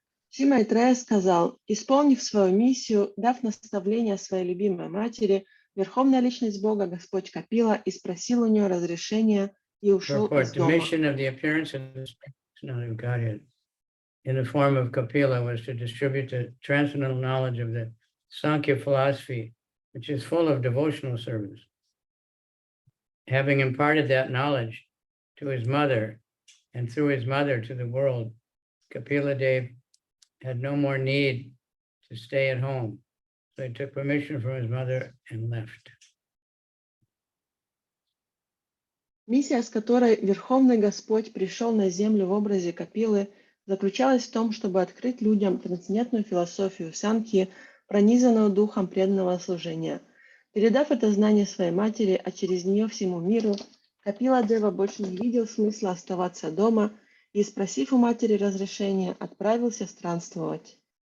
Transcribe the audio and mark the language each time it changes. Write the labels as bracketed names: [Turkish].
[Russian] Шри Майтрея сказал: исполнив свою миссию, дав наставление своей любимой матери, Верховная Личность Бога, Господь Капила, и спросил у нее разрешения и ушел из [English] The [Russian] дома. [English] mission of the appearance of the Personality of Godhead in the form of Kapila was to distribute the transcendental knowledge of the Sankhya philosophy, which is full of devotional service. Having imparted that knowledge to his mother and through his mother to the world, Kapila Dev had no more need to stay at home. So he took permission from his mother and left. [Russian] Миссия, с которой Верховный Господь пришел на землю в образе Капилы, заключалась в том, чтобы открыть людям трансцендентную философию Санхи, пронизанную духом преданного служения. Передав это знание своей матери, а через нее всему миру, Капила Дева больше не видел смысла оставаться дома и, спросив у матери разрешения, отправился странствовать.